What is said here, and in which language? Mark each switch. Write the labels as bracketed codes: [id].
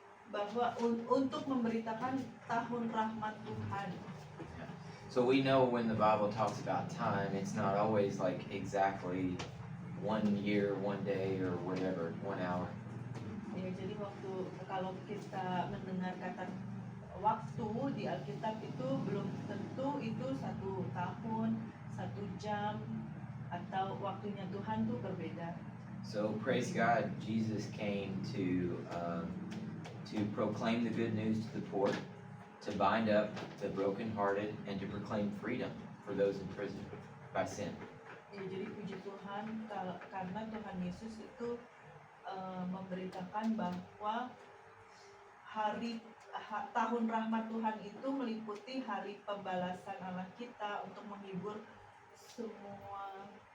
[id] bahwa untuk memberitakan tahun rahmat Tuhan. [en] So we know when the Bible talks about time, it's not always like exactly 1 year, 1 day, or whatever, 1 hour. [id] Ya, jadi kalau kita mendengar kata waktu di Alkitab itu belum tentu itu 1 tahun, 1 jam, atau waktunya Tuhan tuh berbeda. [en] So praise God, Jesus came to proclaim the good news to the poor, to bind up the brokenhearted, and to proclaim freedom for those in prison by sin. [id] Ya, jadi puji Tuhan karena Tuhan Yesus itu memberitakan bahwa tahun rahmat Tuhan itu meliputi hari pembalasan Allah kita untuk menghibur semua.